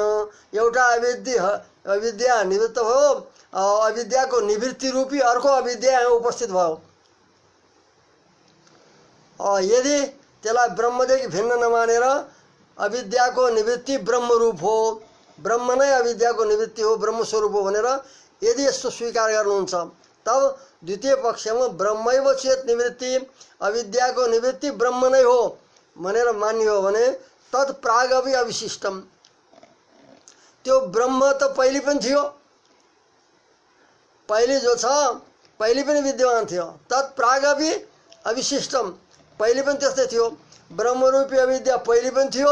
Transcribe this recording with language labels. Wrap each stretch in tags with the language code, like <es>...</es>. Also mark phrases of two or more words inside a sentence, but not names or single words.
<ne>एउटा अविद्या निवृत्त भयो, अविद्याको निवृत्ति रूपी अर्को अविद्या उपस्थित भयो। यदि त्यसलाई ब्रह्मदेखि भिन्न नमानेर अविद्याको निवृत्ति ब्रह्मरूप हो, ब्रह्म नै अविद्याको निवृत्ति हो, ब्रह्मस्वरूप हो भनेर यदि यस्तो स्वीकार गर्नुहुन्छ, तब द्वितीय पक्षमा</ne> <sa>ब्रह्मैव चेत निवृत्ति,</sa> <ne>अविद्याको निवृत्ति ब्रह्म नै हो भनेर मान्यो हो भने</ne> <sa>तत्प्रागपि अविशिष्टम,</sa> <ne>त्यो ब्रह्म त पहिले पनि थियो, पहिले जो छ पहिले पनि विद्यमान थियो।</ne> <sa>तत्प्रागपि अविशिष्टम,</sa> <ne>पहिले पनि त्यस्तै थियो, ब्रह्मरूपी अविद्या पहिले पनि थियो।</ne>